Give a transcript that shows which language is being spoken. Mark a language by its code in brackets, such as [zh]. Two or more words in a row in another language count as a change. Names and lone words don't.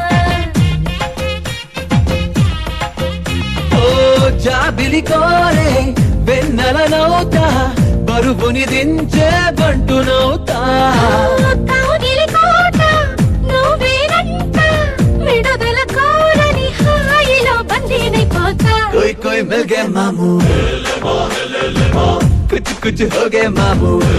[te] ఓ జాబిలి కోరే వెన్నెలనవుతా బరువుని దించే బంటునవుతా కౌగిలి కోట నువ్వేనంట విడుదల కోరని హాయిలో బందీనైపోతా [hi] कोई कोई मिल गए मामू कुछ कुछ हो गए मामू